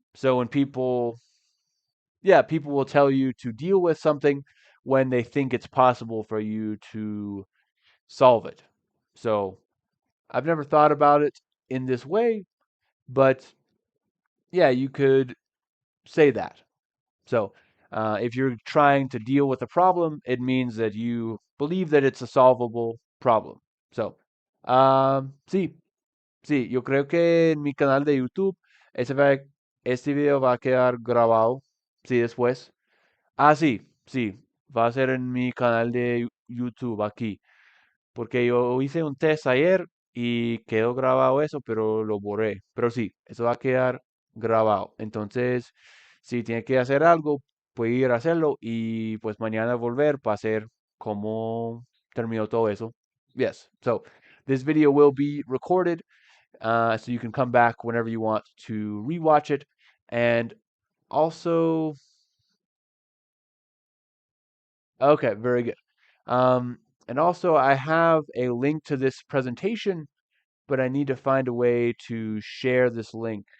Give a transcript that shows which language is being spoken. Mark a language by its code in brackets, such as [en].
[en] So when people will tell you to deal with something when they think it's possible for you to solve it. So I've never thought about it in this way, but yeah, you could say that. So if you're trying to deal with a problem, it means that you believe that it's a solvable problem. [es] So, sí, sí, yo creo que en mi canal de YouTube este video va a quedar grabado, sí, después. Ah, sí, sí, va a ser en mi canal de YouTube aquí. Porque yo hice un test ayer y quedó grabado eso, pero lo borré. Pero sí, eso va a quedar grabado. Entonces, si tiene que hacer algo, puede ir a hacerlo y pues mañana volver para hacer cómo terminó todo eso. [en] Yes, so this video will be recorded, so you can come back whenever you want to rewatch it. And also, okay, very good. Um, and also, I have a link to this presentation, but I need to find a way to share this link.